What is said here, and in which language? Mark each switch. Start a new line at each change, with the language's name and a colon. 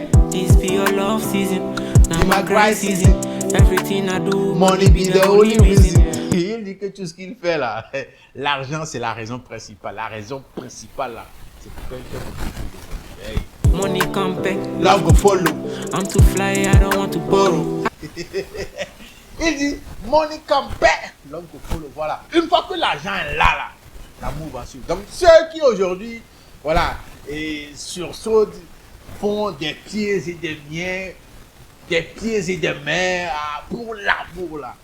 Nigerian Pidgin: This be your love season, now my cry season. Everything I do, Money be the only reason.
French: Il dit que tout ce qu'il fait là, l'argent c'est la raison principale. La raison principale là, c'est pour quelqu'un. Hey.
Nigerian Pidgin: Money come back, Love go follow. I'm too fly, I don't want to borrow.
French: Il dit,
Nigerian Pidgin: money come back.
French: L'homme que follow, voilà. Une fois que l'argent est là, l'amour va suivre. Donc, ceux qui aujourd'hui, voilà, et sursautent, font des pieds et des miens, des pieds et des mains pour l'amour, là.